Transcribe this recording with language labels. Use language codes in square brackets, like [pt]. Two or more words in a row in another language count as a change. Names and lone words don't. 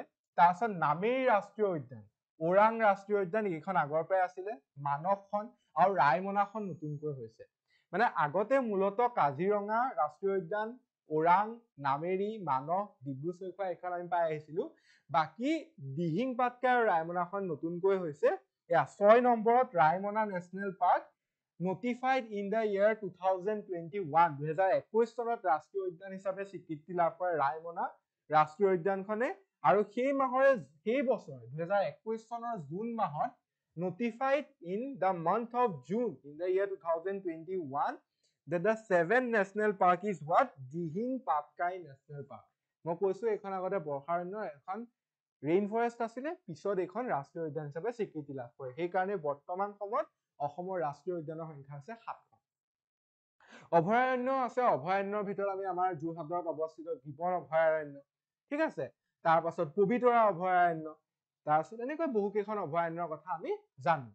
[as] তাৰপিছত নামেৰি ৰাষ্ট্ৰীয় উদ্যান, ওৰাং ৰাষ্ট্ৰীয় উদ্যান, এইখন আগৰ পৰাই আছিলে, মানসখন আৰু ৰায়মনাখন নতুনকৈ হৈছে। মানে আগতে মূলত কাজিৰঙা ৰাষ্ট্ৰীয় উদ্যান, ওৰাং, নামেৰি, মানস, ডিব্ৰু চৈখোৱা এইখন আমি পাই আহিছিলো। বাকী দিহিং পাটকাই আৰু ৰায়মনাখন নতুনকৈ হৈছে। 6 নম্বৰত ৰায়মনা নেশ্যনেল পাৰ্ক [en] notified in the year 2021 [as] 2021 চনত ৰাষ্ট্ৰীয় উদ্যান হিচাপে স্বীকৃতি লাভ কৰে ৰায়মনা ৰাষ্ট্ৰীয় উদ্যানখনে। আৰু সেই বছৰ 2021 চনৰ জুন মাহত [en] notified in the month of June in the year 2021 that the 7th national park is what? Dihing Patkai National Park. [as] মই কৈছো এইখন আগতে বৰ্ষাৰণ্য এখন [en] rain forest [as] আছিলে, পিছত এইখন ৰাষ্ট্ৰীয় উদ্যান হিচাপে স্বীকৃতি লাভ কৰে। সেইকাৰণে বৰ্তমান সময়ত অসমৰ ৰাষ্ট্ৰীয় উদ্যানৰ সংখ্যা আছে 7খন। অভয়াৰণ্য আছে, অভয়াৰণ্যৰ ভিতৰত আমি আমাৰ যোৰহাটত অৱস্থিত গিবন অভয়াৰণ্য, ঠিক আছে, তাৰ পাছত পবিতৰা অভয়াৰণ্য, তাৰপিছত এনেকৈ বহুকেইখন অভয়াৰণ্যৰ কথা আমি জানো।